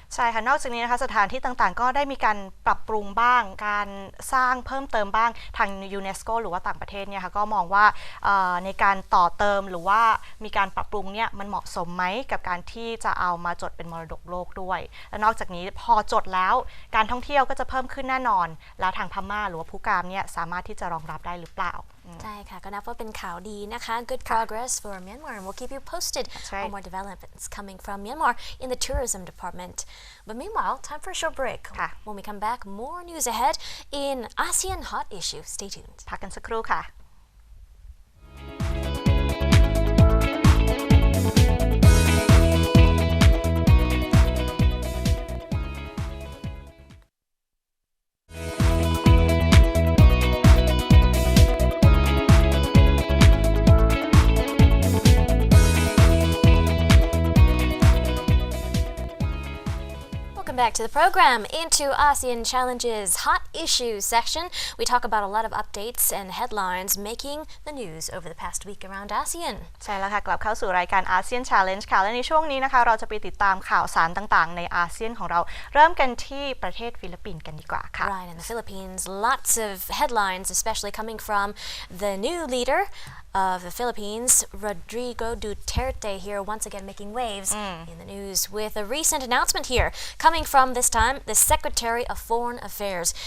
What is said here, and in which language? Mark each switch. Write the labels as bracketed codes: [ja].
[th] ใช่ค่ะนอกจากนี้นะคะสถานที่ต่างๆก็ได้มีการปรับปรุงบ้างการสร้างเพิ่มเติมบ้างทาง UNESCO หรือว่าต่างประเทศเนี่ยค่ะก็มองว่าในการต่อเติมหรือว่ามีการปรับปรุงเนี่ยมันเหมาะสมไหมกับการที่จะเอามาจดเป็นมรดกโลกด้วยและนอกจากนี้พอจดแล้วการท่องเที่ยวก็จะเพิ่มขึ้นแน่นอนแล้วทางพม่าหรือว่าพุกามเนี่ยสามารถที่จะรองรับได้หรือเปล่า ใช่ค่ะก็นับว่าเป็นข่าวดีนะคะ [en] Good progress for Myanmar and we'll keep you posted on more developments coming from Myanmar in the tourism department. But meanwhile, time for a short break. When we come back, more news ahead in ASEAN Hot Issue. Stay tuned. [th] พักกันสักครู่ค่ะ [en] back to the program. Into ASEAN Challenges Hot Issues section, we talk about a lot of updates and headlines making the news over the past week around ASEAN. [th] ใช่แล้วค่ะกลับเข้าสู่รายการ ASEAN Challenge ค่ะและในช่วงนี้นะคะเราจะไปติดตามข่าวสารต่างๆในอาเซียนของเราเริ่มกันที่ประเทศฟิลิปปินส์กันดีกว่าค่ะ [en] Right, in the Philippines, lots of headlines, especially coming from the new leader of the Philippines, Rodrigo Duterte, here once again making waves in the news with a recent announcement here coming from this time the Secretary of Foreign Affairs.